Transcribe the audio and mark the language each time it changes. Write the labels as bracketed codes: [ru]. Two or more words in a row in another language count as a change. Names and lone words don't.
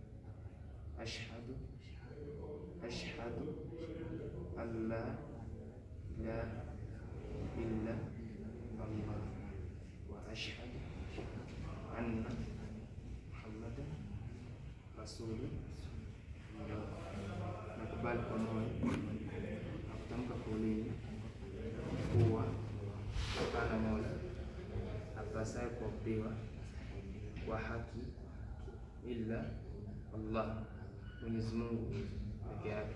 [ar] أشهد أن لا إله إلا الله وأشهد أن محمدا رسول الله. [sw] Nakubali kwa moyo na kutamka kwa ulimi kuwa hapana mola apasaye kuabudiwa kwa haki ila Allah, Mwenyezi Mungu peke yake.